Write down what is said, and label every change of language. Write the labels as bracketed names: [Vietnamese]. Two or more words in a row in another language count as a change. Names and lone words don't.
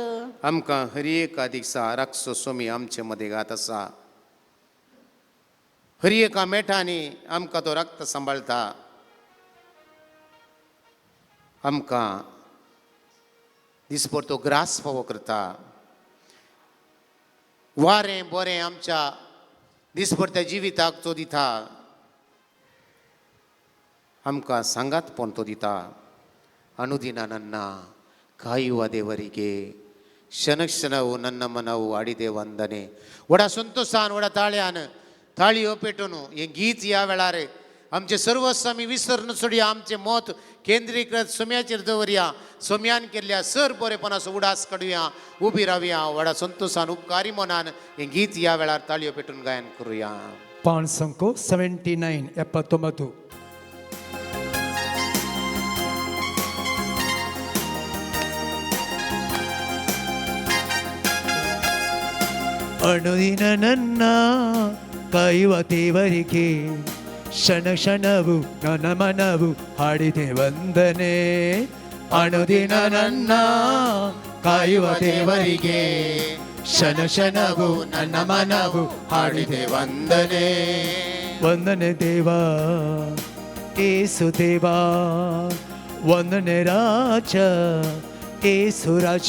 [Konkani] आमकां हर एका दिसा राखसो सोमी आमचे मदें घात आसा हर एका मेठांनी आमकां तो रक्त सांबाळटा आमकां दिसभर तो ग्रास फावो करता वारें बरें आमच्या दिसभर जिविताक तो दिता आमकां सांगातपण तो दिता [Kannada] ಅನುದಿನ ನನ್ನ ಕಾಯುವ ದೇವರಿಗೆ ಕ್ಷಣ ಕ್ಷಣವು ನನ್ನ ಮನವು ಆಡಿದೆ ವಂದನೆ [Konkani] वडा संतोषान वडा ताळ्यान ताळयो पेटून हे गीत या वेळार आमचे सर्वस्व आमी विसरून सोडया आमचे मत केंद्रीकृत सोम्याचेर दवरया सोम्यान केल्ल्या सर बरेपणाचो उडास काडुया उबी रावया वडा संतोषान उपकारी मनान हे गीत या वेळार ताळयो पेटून गायन करुया पान संको [Kannada] 79 ಅನುದಿನ ನನ್ನ ಕಾಯುವ ದೇವರಿಗೆ ಕ್ಷಣ ಕ್ಷಣವು ನನ್ನ ಮನವು ಹಾಡಿದೆ ವಂದನೆ ಅನುದಿನ ನನ್ನ ಕಾಯುವ ದೇವರಿಗೆ ಕ್ಷಣ ಕ್ಷಣವು ನನ್ನ ಮನವು ಹಾಡಿದೆ ವಂದನೆ ವಂದನೆ ದೇವಾ ಏಸು ದೇವಾ ವಂದನೆ ರಾಜ ಏಸು ರಾಜ